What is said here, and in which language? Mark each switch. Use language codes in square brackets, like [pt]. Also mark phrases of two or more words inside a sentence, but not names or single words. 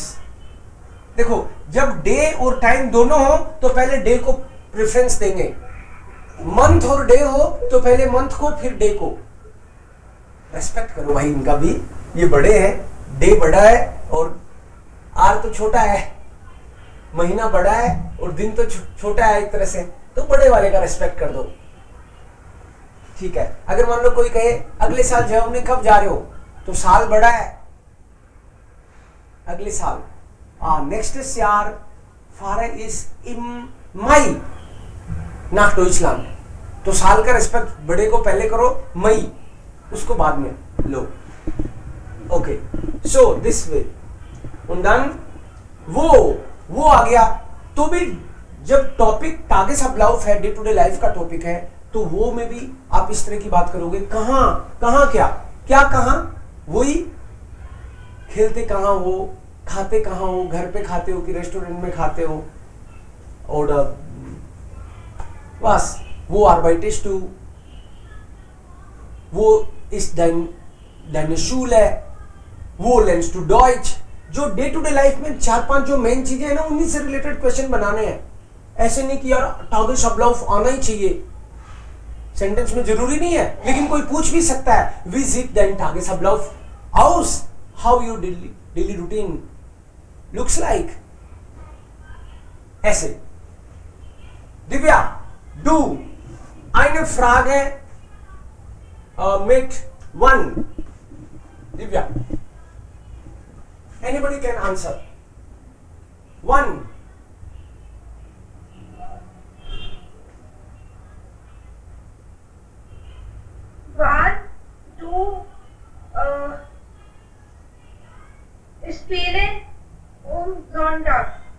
[hi] देखो, जब डे और टाइम दोनों हो तो पहले डे को प्रेफरेंस देंगे. मंथ और डे हो तो पहले मंथ को फिर डे को. रेस्पेक्ट करो भाई इनका भी. ये बड़े हैं, डे बड़ा है और आर तो छोटा है. महीना बड़ा है और दिन तो छोटा है एक तरह से, तो बड़े वाले का रेस्पेक्ट कर दो. ठीक है. अगर मान लो कोई कहे अगले साल जर्मनी कब जा रहे हो, तो साल बड़ा है, अगले साल. [de] Nächstes Jahr fahre ich im Mai nach Deutschland. [hi] तो साल का रेस्पेक्ट बड़े को पहले करो, मई उसको बाद में लो. [en] okay, so this way. [de] und dann [hi] वो आ गया. तो भी जब टॉपिक Tagesablauf है, [en] day to day life [hi] का टॉपिक है, तो वो में भी आप इस तरह की बात करोगे. कहाँ क्या कहाँ, वही खेलते कहाँ हो, खाते कहाँ हो, घर पे खाते हो कि रेस्टोरेंट में खाते हो. और बस वो [de] arbeitest du, [hi] वो [de] ist deine Schule, [hi] वो [de] lernst du Deutsch. [hi] जो [en] day to day life [hi] में 4-5 जो मेन चीजें हैं ना, उन्हीं से [en] related question [hi] बनाने हैं. ऐसे नहीं कि यार Tagesablauf आना ही चाहिए, सेंटेंस में जरूरी नहीं है, लेकिन कोई पूछ भी सकता है. [de] Wie sieht dein Tagesablauf aus? [en] How your daily routine looks like? [de] ऐसे। दिव्या, डू eine Frage mit one. [en] Divya, anybody can answer. One. One, two, [de] spielen Sonntag.